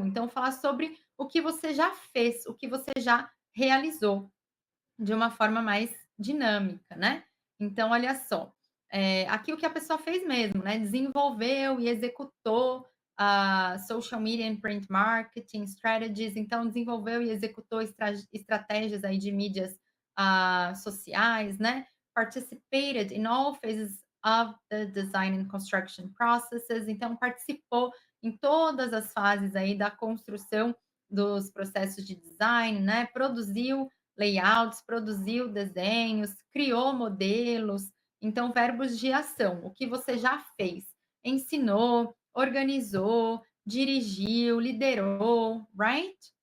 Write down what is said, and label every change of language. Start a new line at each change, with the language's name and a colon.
Portuguese: Então, falar sobre o que você já fez, o que você já realizou de uma forma mais dinâmica, né? Então, olha só, aqui o que a pessoa fez mesmo, né? Desenvolveu e executou
English: social media and print marketing strategies.
Portuguese: Então, desenvolveu e executou estratégias aí de mídias sociais, né?
English: Participated in all phases of the design and construction processes.
Portuguese: Então, participou em todas as fases aí da construção dos processos de design, né? Produziu layouts, produziu desenhos, criou modelos. Então, verbos de ação, o que você já fez, ensinou, organizou, dirigiu, liderou, right?